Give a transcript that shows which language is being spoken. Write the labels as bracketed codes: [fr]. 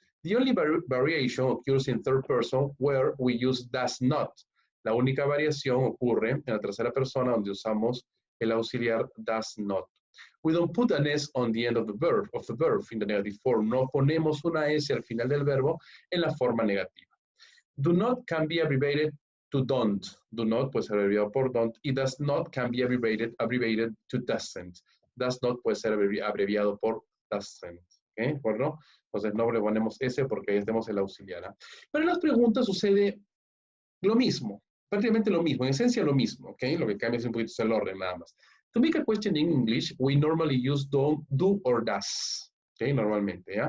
[en] The only variation occurs in third person where we use does not. [es] La única variación ocurre en la tercera persona donde usamos el auxiliar does not. [en] We don't put an S on the end of the verb in the negative form. [es] No ponemos una S al final del verbo en la forma negativa. [en] Do not can be abbreviated to don't. [es] Do not puede ser abreviado por don't. [en] Y does not can be abbreviated to doesn't. [es] Does not puede ser abreviado por doesn't. ¿Okay? ¿Bueno? Entonces no le ponemos S porque ahí tenemos el auxiliar. ¿eh? Pero en las preguntas sucede lo mismo. Prácticamente lo mismo, en esencia lo mismo, ¿ok? Lo que cambia es un poquito el orden nada más. [en] To make a question in English, we normally use don't, do or does, ¿ok? Normalmente, ¿ya?